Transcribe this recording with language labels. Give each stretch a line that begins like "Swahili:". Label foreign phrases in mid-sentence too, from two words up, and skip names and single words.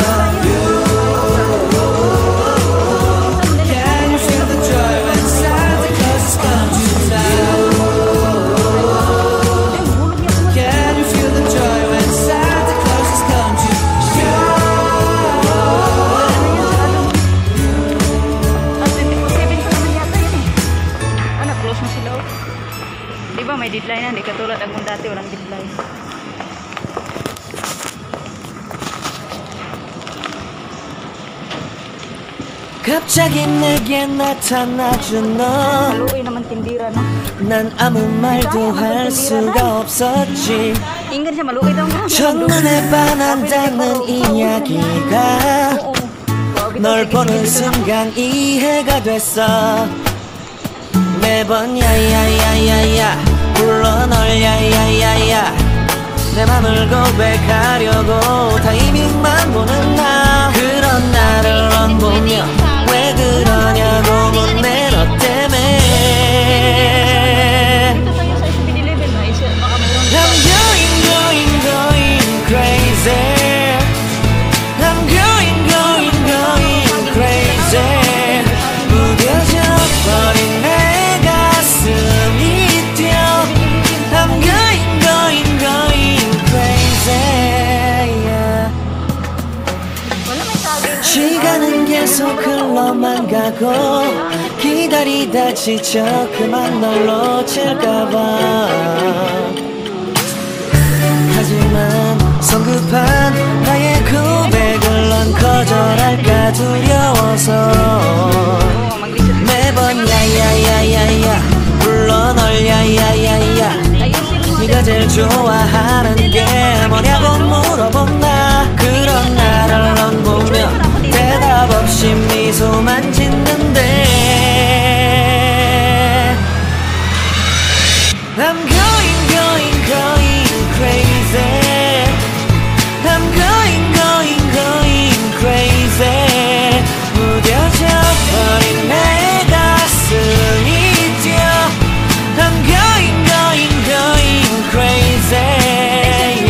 English: You, can you feel the joy when Santa Claus has come to town? Can you feel the joy when Santa Claus has come to town?
Filipino: Close mo sila. Di ba may deadline na? Di katulad akong dati walang deadline.
Korean: 갑자기 내게 나타나준 너,
Hiligaynon: Maluoy naman tindira, no?
Korean: 난 아무 말도 할 수가 없었지.
Hiligaynon: Inggan siya, maluoy daw nga.
Korean: 첫눈에 반한다는 이야기가 널 보는 순간 이해가 됐어. 매번 야야야야야 불러 널 야야야야, 내 맘을 고백하려고 타이밍만 보는 나. 그런 나를 넌 보며 왜 그러냐고 묻네. 너 때문에
Filipino: Ito tayo sa 7-Eleven, no? Baka mayroon.
English: I'm going crazy. I'm going crazy.
Korean: 무뎌져 버린 내 가슴이 뛰어.
English: I'm going crazy. Yeah.
Hiligaynon: Wala may sabi.
Korean: 시간은 계속 흘러만 가고 기다리다 지쳐 그만 널 놓칠까봐. 하지만 성급한 나의 고백을 넌 거절할까 두려워서
Filipino: Mag-research.
Korean: 매번 야야야야야 불러 널 야야야야.
Filipino: Ayusin mo.
Korean: 네가 제일 좋아하는 게 뭐냐고 물어본 나. 그런 나를 넌 보며 대답 없이 미소만 짓는데.
English: I'm going crazy. I'm going crazy.
Korean: 무뎌져 버린 내 가슴이 뛰어.
English: I'm going crazy.